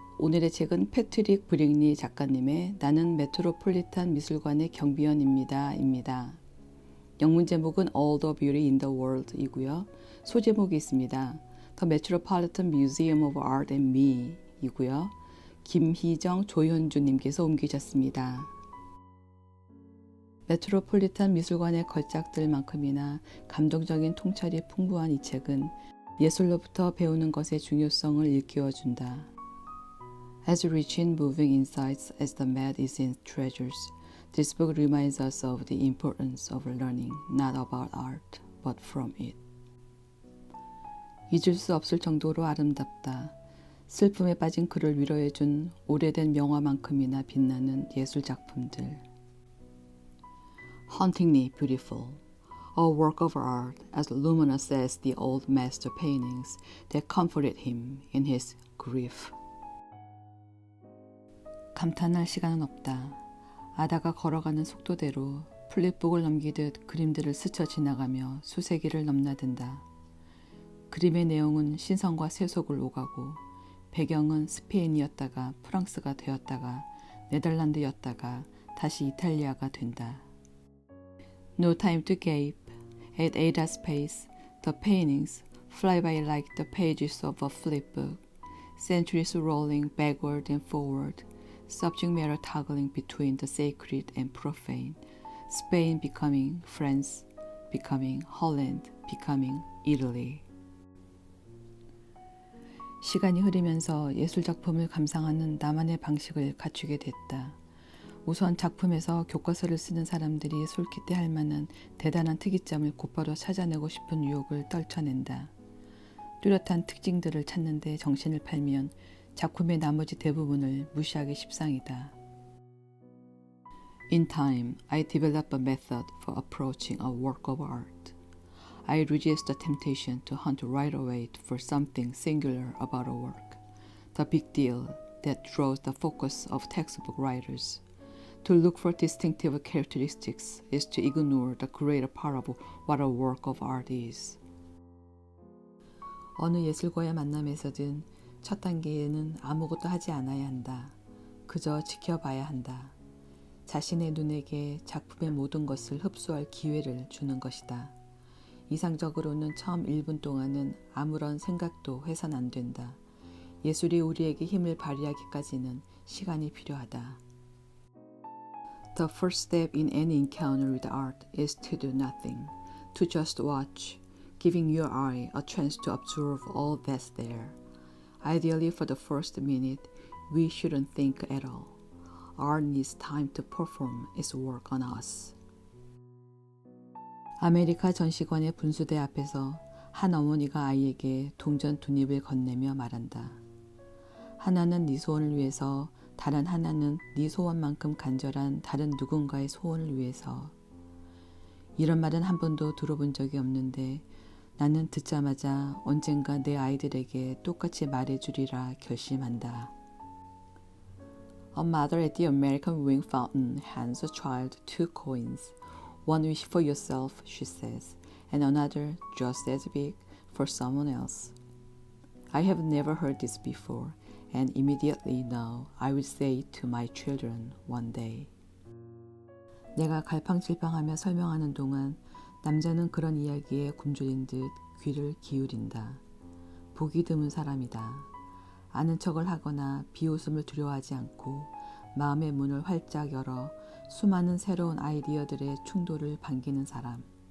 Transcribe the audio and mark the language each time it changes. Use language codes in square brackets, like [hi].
[ko] 오늘의 책은 패트릭 브릭리 작가님의 나는 메트로폴리탄 미술관의 경비원입니다. 입니다. 영문 제목은 All the Beauty in the World 이고요. 소제목이 있습니다. The Metropolitan Museum of Art and Me 이고요. 김희정, 조현주님께서 옮기셨습니다. 메트로폴리탄 미술관의 걸작들만큼이나 감동적인 통찰이 풍부한 이 책은 예술로부터 배우는 것의 중요성을 일깨워준다. [en] As rich in moving insights as the mad is in treasures, this book reminds us of the importance of learning not about art, but from it. [ko] 잊을 수 없을 정도로 아름답다. 슬픔에 빠진 그를 위로해준 오래된 명화만큼이나 빛나는 예술 작품들. [en] Hauntingly beautiful. A work of art as luminous as the old master paintings that comforted him in his grief. [ko] 감탄할 시간은 없다. 아다가 걸어가는 속도대로 플립북을 넘기듯 그림들을 스쳐 지나가며 수세기를 넘나든다. 그림의 내용은 신성과 세속을 오가고 배경은 스페인이었다가 프랑스가 되었다가 네덜란드였다가 다시 이탈리아가 된다. [en] No time to gape. At Ada's pace, the paintings fly by like the pages of a flipbook, centuries rolling backward and forward, subject matter toggling between the sacred and profane, Spain becoming France, becoming Holland, becoming Italy. [ko] 시간이 흐르면서 예술작품을 감상하는 나만의 방식을 갖추게 됐다. 우선 작품에서 교과서를 쓰는 사람들이 솔깃해할 만한 대단한 특이점을 곧바로 찾아내고 싶은 유혹을 떨쳐낸다. 뚜렷한 특징들을 찾는데 정신을 팔면 작품의 나머지 대부분을 무시하기 십상이다. [en] In time, I developed a method for approaching a work of art. I resist the temptation to hunt right away for something singular about a work, the big deal that draws the focus of textbook writers. To look for distinctive characteristics is to ignore the greater part of what a work of art is. [ko] 어느 예술가의 만남에서든 첫 단계에는 아무것도 하지 않아야 한다. 그저 지켜봐야 한다. 자신의 눈에게 작품의 모든 것을 흡수할 기회를 주는 것이다. 이상적으로는 처음 1분 동안은 아무런 생각도 해선 안 된다. 예술이 우리에게 힘을 발휘하기까지는 시간이 필요하다. [en] The first step in any encounter with art is to do nothing, to just watch, giving your eye a chance to observe all that's there. Ideally, for the first minute, we shouldn't think at all. Art needs time to perform its work on us. [ko] 아메리카 전시관의 분수대 앞에서 한 어머니가 아이에게 동전 두 입을 건네며 말한다. 하나는 네 소원을 위해서, 다른 하나는 네 소원만큼 간절한 다른 누군가의 소원을 위해서. 이런 말은 한 번도 들어본 적이 없는데 나는 듣자마자 언젠가 내 아이들에게 똑같이 말해주리라 결심한다. [en] A mother at the American Wing Fountain hands a child 2 coins. One wish for yourself, she says, and another, just as big, for someone else. I have never heard this before. And immediately now I will say to my children one day. [ko] 내가 갈팡질팡하며 설명하는 동안 남자는 그런 이야기에 굶주린 듯 귀를 기울인다. 보기 드문 사람이다. 아는 척을 하거나 비웃음을 두려워하지 않고 마음의 문을 활짝 열어 수많은 새로운 아이디어들의 충돌을 반기는 사람.